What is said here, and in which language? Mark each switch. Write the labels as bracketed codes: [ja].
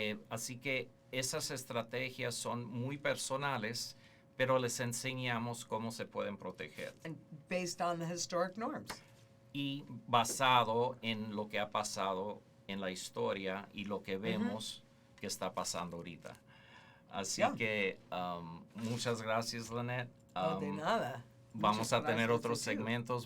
[es] Así que esas estrategias son muy personales, pero les enseñamos cómo se pueden proteger. [en] And based on the historic norms. [es] Y basado en lo que ha pasado en la historia y lo que vemos que está pasando ahorita. Así que muchas gracias, Lynette. De nada. Vamos a tener otros segmentos.